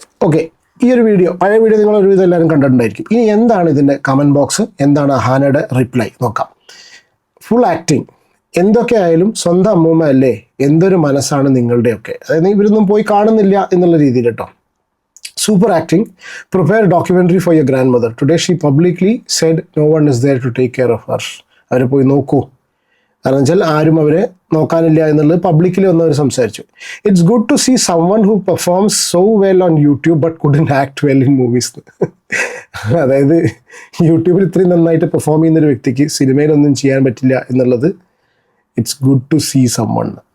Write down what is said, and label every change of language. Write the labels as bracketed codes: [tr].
[ml] Okay. ഈ ഒരു video, പഴയ വീഡിയോ നിങ്ങൾ ഒരുവിധം എല്ലാവരും കണ്ടിട്ടുണ്ടായിരിക്കും. ഇനി എന്താണ് ഇതിൻ്റെ കമൻറ്റ് ബോക്സ്, എന്താണ് അഹാനയുടെ റിപ്ലൈ നോക്കാം. ഫുൾ ആക്ടിങ്, എന്തൊക്കെ ആയാലും സ്വന്തം അമ്മൂമ്മ അല്ലേ, എന്തൊരു മനസ്സാണ് നിങ്ങളുടെയൊക്കെ. അതായത് ഇവരൊന്നും പോയി കാണുന്നില്ല എന്നുള്ള രീതിയിൽ കേട്ടോ. [en] Super acting. Prepare documentary for your grandmother. Today she publicly said no one is there to take care of her. [ml] അവരെ പോയി നോക്കൂ. കാരണം വെച്ചാൽ ആരും അവരെ നോക്കാനില്ല എന്നുള്ളത് പബ്ലിക്കലി വന്നവർ സംസാരിച്ചു. [en] It's good to see someone who performs so well on YouTube but couldn't act well in movies. [ml] അതായത് യൂട്യൂബിൽ ഇത്രയും നന്നായിട്ട് പെർഫോം ചെയ്യുന്നൊരു വ്യക്തിക്ക് സിനിമയിലൊന്നും ചെയ്യാൻ പറ്റില്ല എന്നുള്ളത് [en] It's good to see someone.